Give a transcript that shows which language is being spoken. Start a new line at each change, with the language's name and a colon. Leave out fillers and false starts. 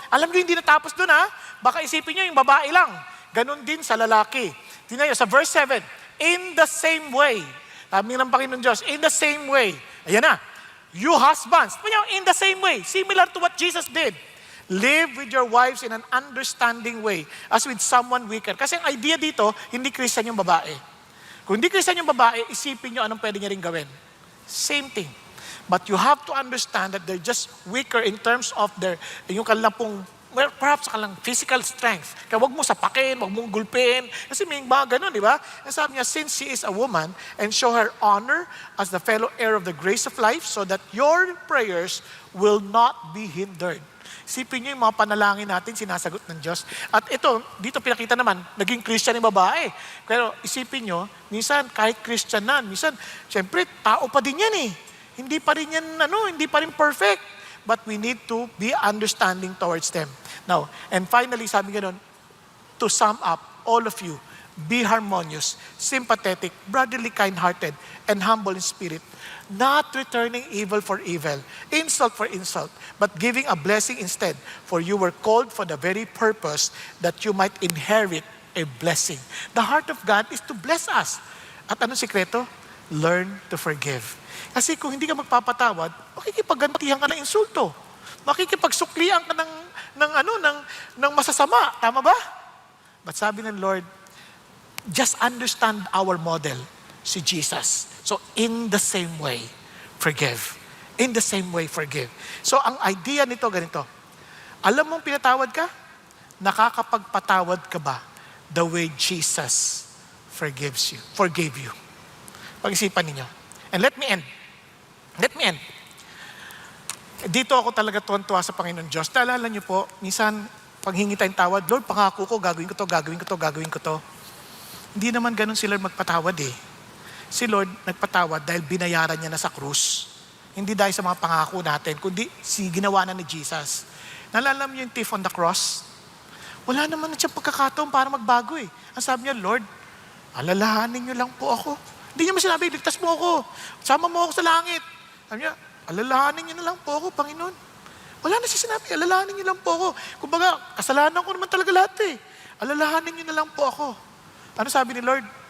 Filipino: Alam niyo, hindi natapos doon ha. Baka isipin niyo yung babae lang. Ganon din sa lalaki. Tingnan niyo,
English: sa verse 7, in the same way,
Filipino: sabi ng Panginoon Diyos,
English: in the same way,
Filipino: ayan na,
English: you husbands, in the same way, similar to what Jesus did. Live with your wives in an understanding way as with someone weaker.
Filipino: Kasi ang idea dito, hindi Christian yung babae. Kung hindi Christian yung babae, isipin nyo anong pwede niya rin gawin. Same thing.
English: But you have to understand that they're just weaker in terms of
Filipino: yung kanilang pong,
English: well, perhaps kanilang physical strength.
Filipino: Kaya wag mo sapakin, wag mong gulpin. Kasi may mga ganun, di ba? Ang sabi niya,
English: since she is a woman, and show her honor as the fellow heir of the grace of life so that your prayers will not be hindered.
Filipino: Isipin niyo yung mga panalangin natin, sinasagot ng Diyos. At ito, dito pinakita naman, naging Christian yung babae. Pero isipin niyo, minsan kahit Christian na, minsan, syempre, tao pa din yan eh. Hindi pa rin yan, hindi pa rin perfect.
English: But we need to be understanding towards them. Now, and finally,
Filipino: sabi nga nun,
English: to sum up, all of you, be harmonious, sympathetic, brotherly, kind-hearted, and humble in spirit, not returning evil for evil, insult for insult, but giving a blessing instead, for you were called for the very purpose that you might inherit a blessing. The heart of God is to bless us.
Filipino: At anong sikreto?
English: Learn to forgive.
Filipino: Kasi kung hindi ka magpapatawad, makikipaggantihan ka ng insulto. Makikipagsuklian ka ng masasama. Tama ba?
English: But
Filipino: sabi ng
English: Lord, just understand our model, si Jesus. So, in the same way, forgive. In the same way, forgive.
Filipino: So, ang idea nito, ganito. Alam mong pinatawad ka? Nakakapagpatawad ka ba
English: the way Jesus forgave you?
Filipino: Pag-isipan ninyo.
English: And let me end.
Filipino: Dito ako talaga tuwan-tuwa sa Panginoon Diyos. Naalala niyo po, minsan, pag hingi tayong tawad, Lord, pangako ko, gagawin ko to. Hindi naman ganun si Lord magpatawad eh. Si Lord nagpatawad dahil binayaran niya na sa krus. Hindi dahil sa mga pangako natin, kundi ginawa na ni Jesus. Naalala niyo yung
English: thief on the cross?
Filipino: Wala naman na siyang pagkakataon para magbago eh. Ang sabi niya, Lord, alalahanin niyo lang po ako. Hindi niya masinabi, ligtas mo ako. Sama mo ako sa langit. Sabi niya, alalahanin niyo na lang po ako, Panginoon. Wala na siya sinabi, alalahanin niyo lang po ako. Kumbaga, kasalanan ko naman talaga lahat eh. Alalahanin niyo na lang po ako. Ano sabi ni Lord?